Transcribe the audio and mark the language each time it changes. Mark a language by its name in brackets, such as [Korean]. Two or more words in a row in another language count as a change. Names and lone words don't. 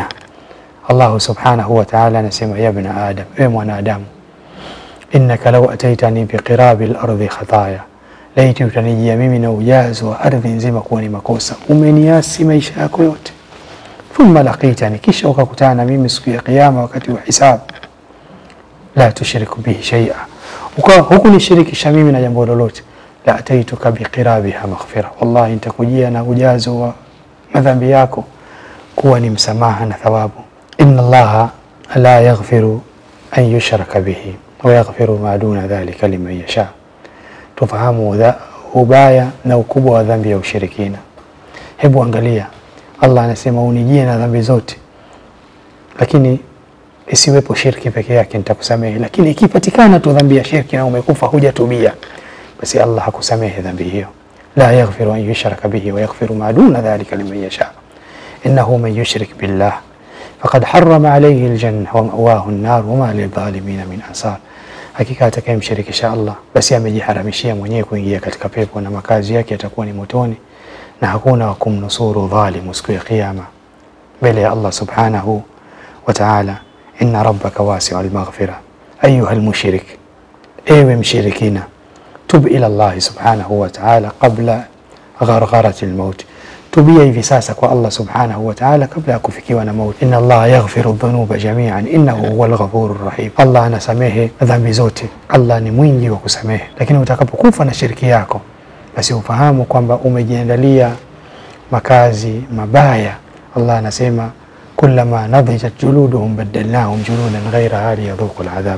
[Swahili] Allah subhanahu wa ta'ala anasema, [Arabic] يا ابن آدم, [Swahili] ewe mwanadamu, [Arabic] إنك لو أتيتني بقراب الأرض خطايا, [Swahili] laiti utanijia mimi na ujazo wa ardhi nzima kuwa ni makosa, umeniasi maisha yako yote, [Arabic] ثم لقيتني, [Swahili] kisha ukakutana na mimi siku ya kiyama wakati wa hisabu, [Arabic] لا تشرك به شيئا, [Swahili] ukawa hukunishirikisha mimi na jambo lolote, [Arabic] لأتيتك بقرابها مغفرة, [Swahili] wallahi nitakujia na ujazo wa madhambi yako kuwa ni msamaha na thawabu. [Arabic] إن الله لا يغفر أن يشرك به ويغفر ما دون ذلك لمن يشاء. [Swahili] Tufahamu ubaya na ukubwa wa dhambi ya ushirikina. Hebu angalia, Allah anasema unijie na dhambi zote, lakini isiwepo shirki peke yake nitakusamehe. Lakini ikipatikana tu dhambi ya shirki na umekufa hujatubia, basi Allah hakusamehe dhambi hiyo. [Arabic] لا يغفر أن يشرك به ويغفر ما دون ذلك لمن يشاء. إنه من يشرك بالله فقد حرم عليه الجنة ومأواه النار وما للظالمين من أنصار. [Swahili] Hakika atakayemshirikisha Allah, basi amejiharamishia mwenyewe kuingia katika pepo, na makazi yake yatakuwa ni motoni, na hakuna wa kumnusuru dhalimu siku ya kiyama mbele ya Allah [Arabic] سبحانه وتعالى. إن ربك واسع المغفرة أيها المشرك, [Swahili] ewe mshirikina, [Arabic] تب إلى الله سبحانه وتعالى قبل غرغرة الموت, [Swahili] tubia hivi sasa kwa Allah [Arabic] سبحانه وتعالى [Swahili] kabla ya kufikiwa na mauti. [Arabic] إن الله يغفر الذنوب جميعا إنه هو الغفور الرحيم. [Swahili] Allah anasamehe dhambi zote, Allah ni mwingi wa kusamehe. Lakini utakapokufa na shirki yako, basi ufahamu kwamba umejiandalia makazi mabaya. Allah anasema [Arabic] كلما نضجت جلودهم بدلناهم جلودا غيرها ليذوقوا العذاب.